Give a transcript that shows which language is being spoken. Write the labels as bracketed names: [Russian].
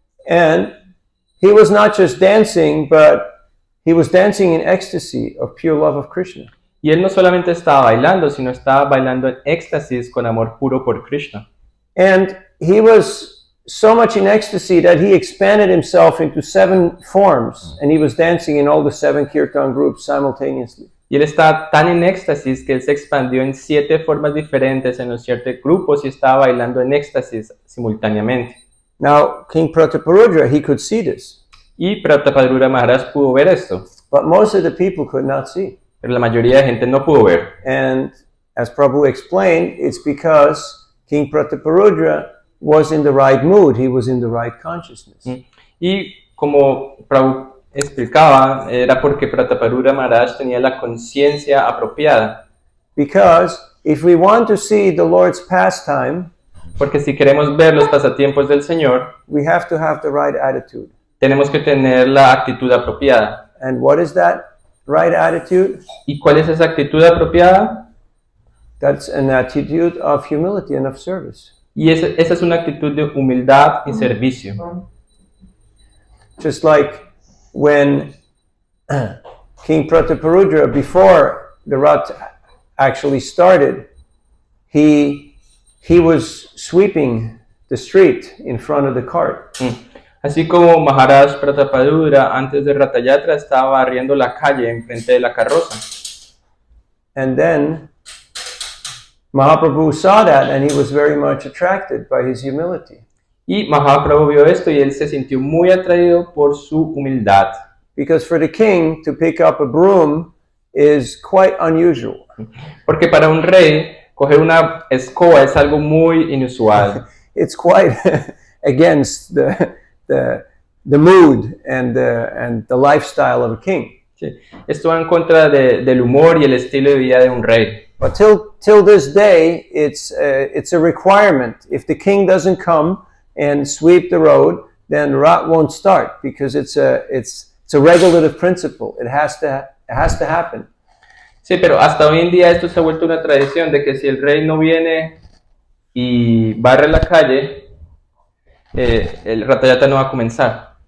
[English] And he was not just dancing, but he was dancing in ecstasy of pure love of Krishna. [Spanish] Y él no solamente estaba bailando, sino estaba bailando en éxtasis con amor puro por Krishna. [English] And he was so much in ecstasy that he expanded himself into 7 forms, and he was dancing in all the 7 kirtan groups simultaneously. [Spanish] Y él estaba tan en éxtasis que él se expandió en 7 formas diferentes en los 7 grupos y estaba bailando en éxtasis simultáneamente. [English] Now, King Prataparudra, he could see this, [Spanish] Y Prataparudra Maharaj pudo ver esto, [English] but most of the people could not see. [Spanish] pero la mayoría de gente no pudo ver. [English] And as Prabhu explained, it's because King Prataparudra was in the right mood, he was in the right consciousness. [Spanish] Y como Prabhu explicaba, era porque Prataparudra Maharaj tenía la conciencia apropiada. [English] Because if we want to see the Lord's pastime, [Spanish] Porque si queremos ver los pasatiempos del Señor, [English] we have to have the right attitude. [Spanish] tenemos que tener la actitud apropiada. [English] And what is that right attitude? [Spanish] ¿Y cuál es esa actitud apropiada? [English] That's an attitude of humility and of service. [Spanish] Y esa es una actitud de humildad y servicio. [English] Just like when King Prataparudra, before the Rath actually started, he was sweeping the street in front of the cart. [Spanish] Así como Maharaj Prataparudra antes de Ratha Yatra estaba barriendo la calle enfrente de la carroza. [English] And then Mahaprabhu saw that and he was very much attracted by his humility. [Spanish] Y Mahaprabhu vio esto y él se sintió muy atraído por su humildad. [English] Because for the king to pick up a broom is quite unusual. [Spanish] Porque para un rey, coger una escoba es algo muy inusual. [English] It's quite against the mood and the lifestyle of a king. [Spanish] Sí. Esto va en contra del humor y el estilo de vida de un rey. [English] But till this day, it's a requirement. If the king doesn't come and sweep the road, then Rath won't start because it's a regulative principle. It has to happen. [Spanish] Sí, pero hasta hoy en día esto se ha vuelto una tradición de que si el rey no viene y barre la calle, el Ratha Yatra no va a comenzar.